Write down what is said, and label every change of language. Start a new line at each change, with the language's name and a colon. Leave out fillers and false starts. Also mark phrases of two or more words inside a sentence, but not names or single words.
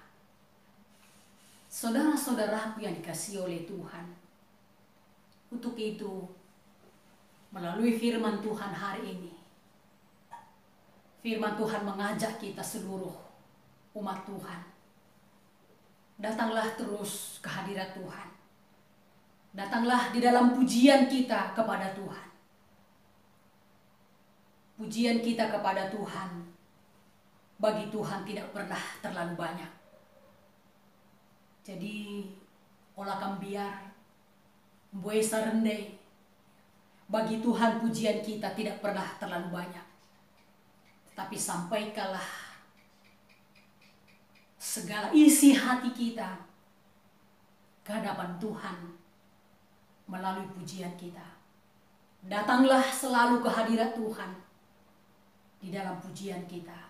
Indonesian: Saudara-saudaraku yang dikasihi oleh Tuhan, untuk itu melalui firman Tuhan hari ini, firman Tuhan mengajak kita seluruh umat Tuhan, datanglah terus ke hadirat Tuhan. Datanglah di dalam pujian kita kepada Tuhan. Pujian kita kepada Tuhan, bagi Tuhan tidak pernah terlalu banyak. Jadi,
Batak Karo: olah kambiar, buai sarende,
Indonesian: bagi Tuhan pujian kita tidak pernah terlalu banyak. Tapi sampaikanlah segala isi hati kita ke hadapan Tuhan melalui pujian kita. Datanglah selalu ke hadirat Tuhan di dalam pujian kita.